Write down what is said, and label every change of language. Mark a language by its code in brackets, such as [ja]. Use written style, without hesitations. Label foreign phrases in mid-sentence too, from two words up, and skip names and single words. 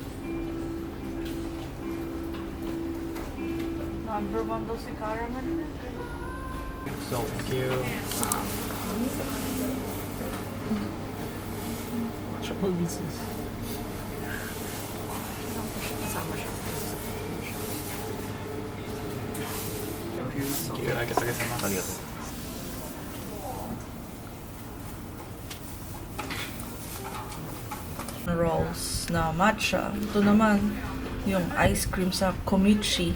[tl] Number one daw si Caramel. [en] Thank you. What is this? Thank you. [ja] ありがとうございます。ありがとう。 [tl] Rolls na matcha. Ito naman, yung ice cream sa komichi.